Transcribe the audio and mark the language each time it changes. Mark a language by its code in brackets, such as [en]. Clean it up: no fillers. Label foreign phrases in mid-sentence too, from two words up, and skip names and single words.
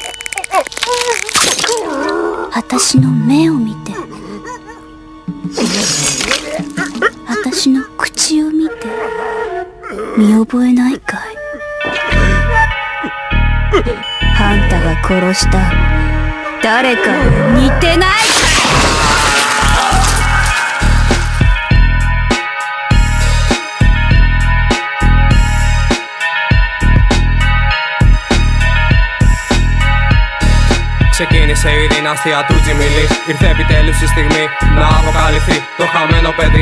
[ja] 私の目を見て。私の口を見て。見覚えないかい？あんたが殺した誰かに似てないかい？ [el] Ξεκίνησε η δυναστεία του Τζιμιλί. Ήρθε επιτέλους η στιγμή να αποκαλυφθεί το χαμένο παιδί.